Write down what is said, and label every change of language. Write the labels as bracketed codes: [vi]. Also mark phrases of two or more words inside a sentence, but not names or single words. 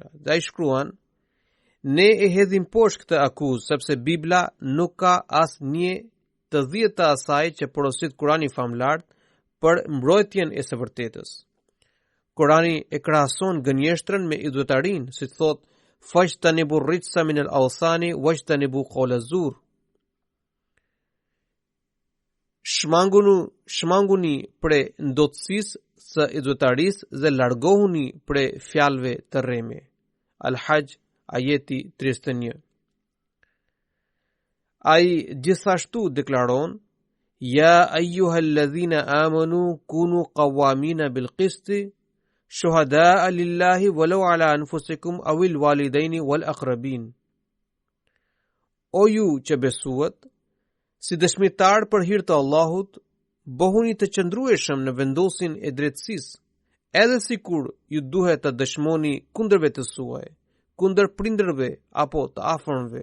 [sq] Dhe ai shkruan: Ne e hedhim poshtë këtë akuzë sepse Bibla nuk ka asnjë të dhjetë të asaj që porosit Kurani famlar për mbrojtjen e së vërtetës. Kurani e krahason gënjeshtrën me idhujtarinë, si thot: [ar] فاجتنبوا الرجس من الأوثان واجتنبوا قول الزور. [sq] Shmanguni pre ndotësisë së idhujtarisë dhe largohuni pre fjalëve të rreme. Al-Hajj ajeti 31. Ai gjithashtu deklaron: [ar] يا أيها الذين آمنوا كونوا قوامين بالقسط شهداء لله ولو على أنفسكم أو الوالدين والأقربين. [sq] O ju që besuat, si dëshmitar për hir të Allahut, bëhuni të qëndrueshëm në vendosin e drejtësisë, edhe sikur ju duhet të dëshmoni kundër vetes suaj, kundër prindërve apo të afërmve.